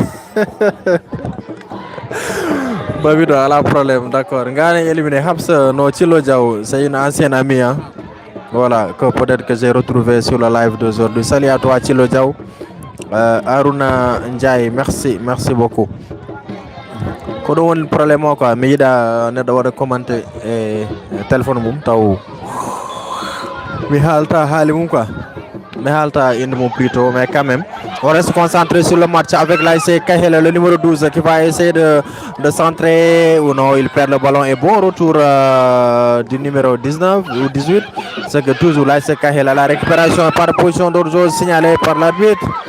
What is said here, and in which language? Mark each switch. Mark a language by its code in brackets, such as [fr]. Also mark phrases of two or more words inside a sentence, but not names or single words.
[fr] Babito, elle a un problème, d'accord. Ngan est éliminé. Habs, no Chilo Diao, c'est une ancienne amie. Hein? Voilà, que peut-être que j'ai retrouvé sur le live d'aujourd'hui. Salut à toi, Chilo Diao. Aruna Ndiaye, merci beaucoup. [ff] Ko ɗum woni probléme o quoi mi yiɗa neɗɗo waɗa commenté e téléphone mum taw mi haalta haali mum quoi, mi haalta inde mum [fr] plutôt, mais quand même on reste concentré sur le match avec l'ASC Kahel, le numéro 12 qui va essayer de centrer ou non, il perd le ballon et bon retour du numéro 19 ou 18. C'est que toujours l'ASC Kahel à la récupération par position d'orzo signalée par l'arbitre.